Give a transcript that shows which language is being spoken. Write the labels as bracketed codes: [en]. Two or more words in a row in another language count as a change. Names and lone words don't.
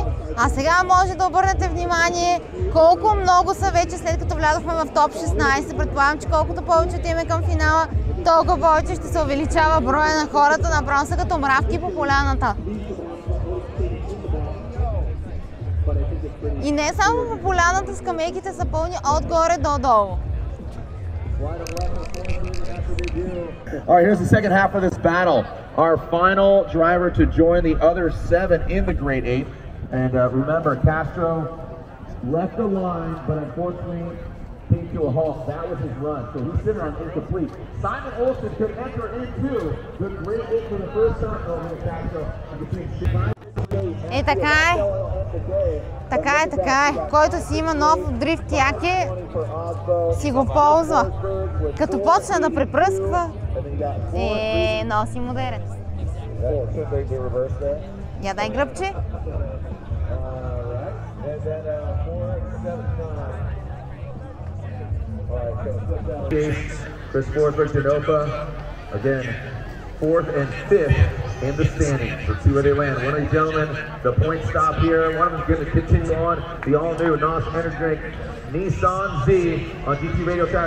[bg] А сега може да обърнете внимание колко много са вече след като влязохме в топ 16. Предполагам, че колкото повече отиваме към финала, толкова повече ще се увеличава броя на хората, направо са като мравки по поляната. И не само по поляната, скамейките са пълни отгоре до долу. [en] All right, here's the second half of this battle. Our final driver to join the other 7 in the Great 8. And remember, Castro left the line, but unfortunately came to a halt. That was his run, so he's sitting on incomplete. Simon Olsen could enter into the Great 8 for the first time over the Castro. [bg] Така е. Така е. Който си има нов дрифт яке, си го ползва. Като почне да препръсква, носи модерец. [en] Should they be reversed there? [bg] Я дай гръбче. [en] Right. And then 4-7-9. All right, Chris Forsberg, Denofa. Again, 4th and 5th in the standings. Let's see where they land. One of these gentlemen, the point stop here. One of them is going to continue on the all-new NOS Energy Drink Nissan Z on GT Radio Tires.